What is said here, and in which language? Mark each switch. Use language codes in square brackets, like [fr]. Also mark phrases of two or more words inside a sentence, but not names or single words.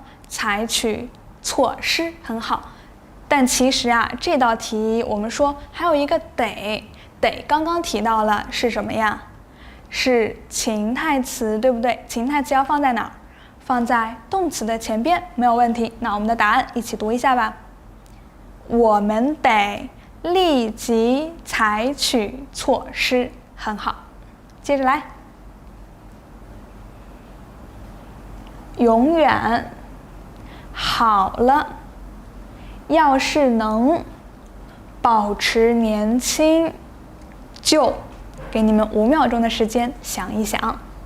[zh] 採取措施，很好。但其實啊，這道題我們說還有一個得，剛剛提到了是什麼呀？是情態詞，對不對？情態詞要放在哪兒？放在動詞的前邊，沒有問題。那我們的答案一起讀一下吧。我們得立即採取措施，很好。接着來。永遠好了，要是能保持年輕，就給你們5秒鐘的時間想一想。